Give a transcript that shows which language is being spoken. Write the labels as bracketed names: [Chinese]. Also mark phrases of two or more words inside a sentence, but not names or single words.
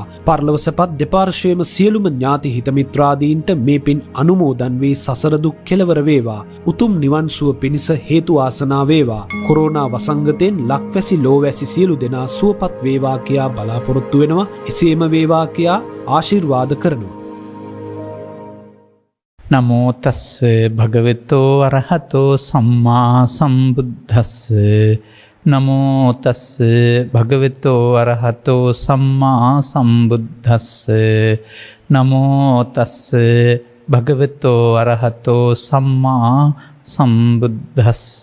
[Sinhala] පරලොව සැපත් දෙපාර්ශ්වයේම සියලුම ඥාති හිත මිත්‍රාදීන්ට මේ පින් අනුමෝදන් වී සසර දුක් කෙලවර වේවා. උතුම් නිවන් සුව පිණිස හේතු ආසනා වේවා. කොරෝනා වසංගතයෙන් ලක්වැසි ලෝවැසි සියලු දෙනා සුවපත් වේවා කියා බලාපොරොත්තු වෙනවා. එසේම වේවා කියා ආශිර්වාද කරනවා. [Pali] නමෝ තස්ස භගවතෝ අරහතෝ සම්මා සම්බුද්දස්ස. නමෝ තස්ස භගවතෝ අරහතෝ සම්මා සම්බුද්දස්ස. නමෝ තස්ස භගවතෝ අරහතෝ සම්මා සම්බුද්දස්ස.